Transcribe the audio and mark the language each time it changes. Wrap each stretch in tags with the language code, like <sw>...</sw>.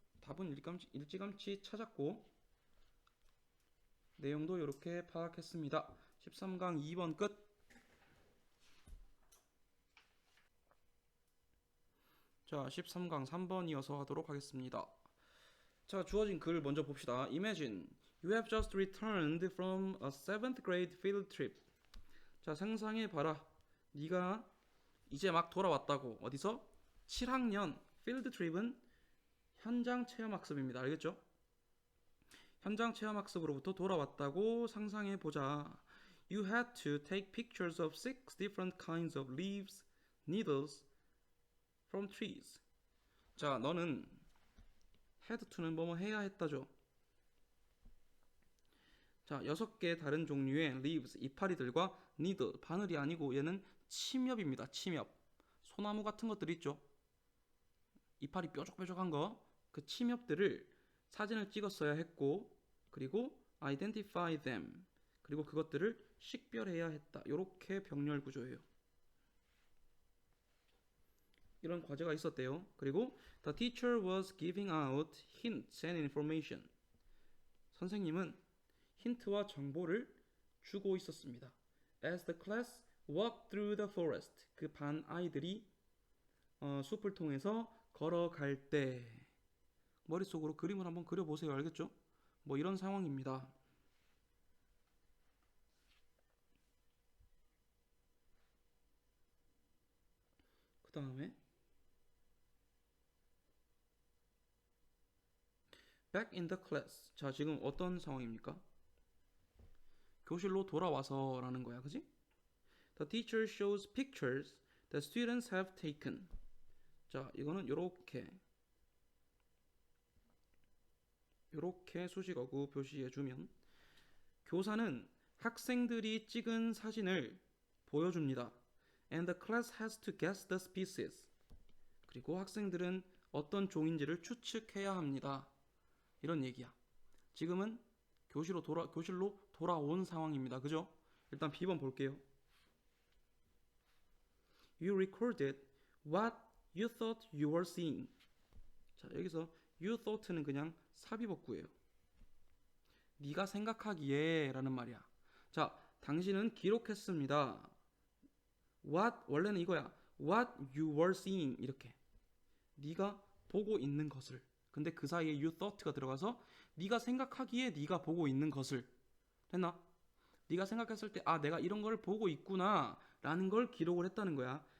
<ko>답은 일찌감치 찾았고 내용도 이렇게 파악했습니다. 13강 2번 끝. 자, 13강 3번 이어서 하도록 하겠습니다. 자, 주어진 글 먼저 봅시다.</ko> <en>Imagine you have just returned from a 7th grade field trip.</en> <ko>자, 상상해봐라. 네가 이제 막 돌아왔다고. 어디서? 7학년 field trip은 현장 체험학습입니다. 알겠죠? 현장 체험학습으로부터 돌아왔다고 상상해보자.</ko> <en>You had to take pictures of 6 different kinds of leaves, needles from trees.</en> <ko>자, 너는 had to는 뭐뭐 해야 했다죠. 자, 6개 다른 종류의 leaves, 이파리들과 needle, 바늘이 아니고 얘는 침엽입니다. 침엽. 소나무 같은 것들 있죠. 이파리 뾰족뾰족한 거, 그 침엽들을 사진을 찍었어야 했고, 그리고</ko> <en>identify them,</en> <ko>그리고 그것들을 식별해야 했다. 이렇게 병렬 구조예요. 이런 과제가 있었대요.</ko> <en>그리고 the teacher was giving out hints and information.</en> <ko>선생님은 힌트와 정보를 주고 있었습니다.</ko> <en>As the class walked through the forest.</en> <ko>그 반 아이들이 숲을 통해서 걸어갈 때 머릿속으로 그림을 한번 그려보세요. 알겠죠? 뭐 이런 상황입니다. 그 다음에</ko> <en>back in the class.</en> <ko>자, 지금 어떤 상황입니까? 교실로 돌아와서 라는 거야. 그지?</ko> <en>The teacher shows pictures the students have taken.</en> <ko>자, 이거는 요렇게 수식어구 표시해주면 교사는 학생들이 찍은 사진을 보여줍니다.</ko> <en>And the class has to guess the species.</en> <ko>그리고 학생들은 어떤 종인지를 추측해야 합니다. 이런 얘기야. 지금은 교실로 돌아온 상황입니다. 그죠? 일단 B번 볼게요.</ko> <en>You recorded what you thought you were seeing.</en> <ko>자, 여기서</ko> <en>you thought</en> <ko>는 그냥 사비복구예요. 네가 생각하기에 라는 말이야. 자, 당신은 기록했습니다. What 원래는 이거야.</ko> <en>What you were seeing 이렇게.</en> <ko>네가 보고 있는 것을. 근데 그 사이에</ko> <en>you thought</en> <ko>가 들어가서 네가 생각하기에 네가 보고 있는 것을. 됐나? 네가 생각했을 때 내가 이런 걸 보고 있구나 라는 걸 기록을 했다는 거야.</ko>